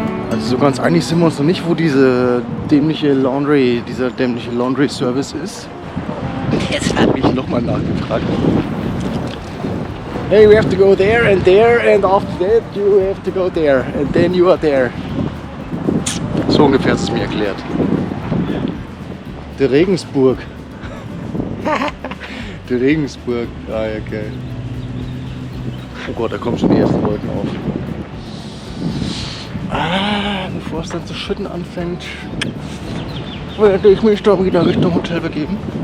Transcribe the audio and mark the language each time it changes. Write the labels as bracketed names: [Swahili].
[German] Also so ganz einig sind wir uns noch nicht, wo dieser dämliche Laundry Service ist. Jetzt habe ich nochmal nachgefragt. [English] Hey, we have to go there and after that you have to go there and then you are there. [German] So ungefähr ist es mir erklärt. Der Regensburg. Der Regensburg. Ah ja, geil. Oh Gott, da kommen schon die ersten Wolken auf. Bevor es dann zu schütten anfängt, werde ich mich da wieder Richtung Hotel begeben.